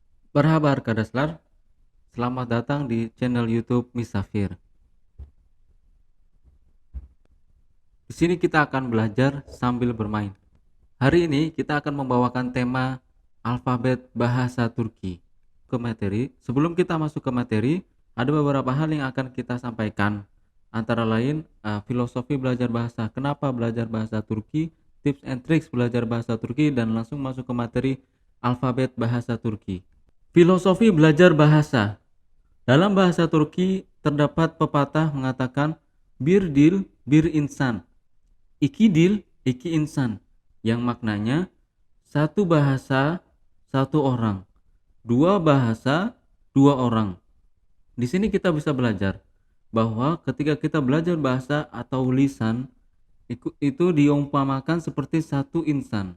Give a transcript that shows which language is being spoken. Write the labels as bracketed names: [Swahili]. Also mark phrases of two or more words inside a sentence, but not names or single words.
[Turkish] Merhaba arkadaşlar, [Indonesian] selamat datang di channel YouTube Misafir. Di sini kita akan belajar sambil bermain. Hari ini kita akan membawakan tema alfabet bahasa Turki ke materi. Sebelum kita masuk ke materi, ada beberapa hal yang akan kita sampaikan. Antara lain, filosofi belajar bahasa, kenapa belajar bahasa Turki, [English] tips and tricks [Indonesian] belajar bahasa Turki, dan langsung masuk ke materi alfabet bahasa Turki. Filosofi belajar bahasa. Dalam bahasa Turki terdapat pepatah mengatakan [Turkish] bir dil bir insan, iki dil iki insan, [Indonesian] yang maknanya satu bahasa satu orang, dua bahasa dua orang. Di sini kita bisa belajar bahwa ketika kita belajar bahasa atau lisan itu diumpamakan seperti satu insan.